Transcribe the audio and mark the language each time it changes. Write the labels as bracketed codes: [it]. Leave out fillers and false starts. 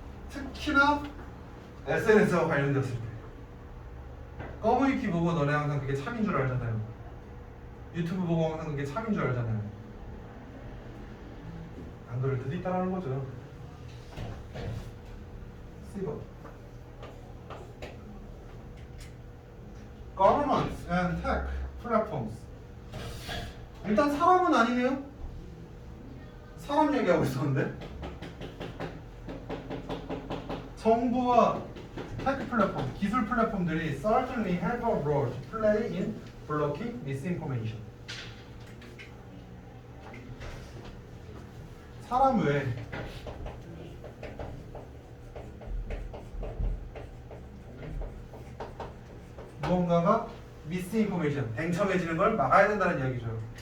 [ko] 특히나 SNS와 관련되었을 때. 꺼무이키 보고 너네 항상 그게 참인 줄 알잖아요. 유튜브 보고 항상 그게 참인 줄 알잖아요. 안 그럴 때도 있다라는 거죠. [en] C번 Governments and Tech Platforms. [ko] 일단 사람은 아니네요. 사람 얘기하고 있었는데 정부와 테크 플랫폼, 기술 플랫폼들이 [en] certainly have a role to play in blocking misinformation. [ko] 사람 외에 무언가가 misinformation, 댕청해지는 걸 막아야 된다는 이야기죠.